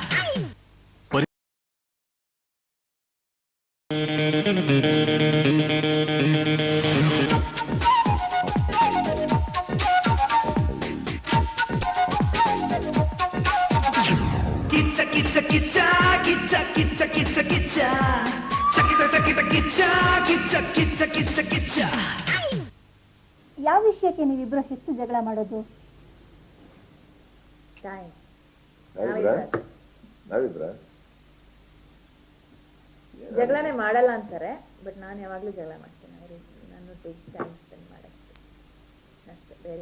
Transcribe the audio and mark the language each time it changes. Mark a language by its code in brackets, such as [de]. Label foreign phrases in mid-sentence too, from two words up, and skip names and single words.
[kn] kitcha kitcha kitcha kitcha kitcha kitcha kitcha chakita chakita kitcha kitcha kitcha kitcha kitcha. ಯಾವ ವಿಷಯಕ್ಕೆ ನೀವಿಬ್ರು ಹೆಚ್ಚು ಜಗಳ ಮಾಡೋದು? ನಾವಿಬ್ರ ಜಗಳನೇ ಮಾಡಲ್ಲ ಅಂತಾರೆ, ಬಟ್ ನಾನು ಯಾವಾಗ್ಲೂ ಜಗಳ ಮಾಡ್ತೇನೆ. ನಾನು [en] time spend [kn] ಮಾಡಕ್ಕೆ ಅಷ್ಟೇ, ಬೇರೆ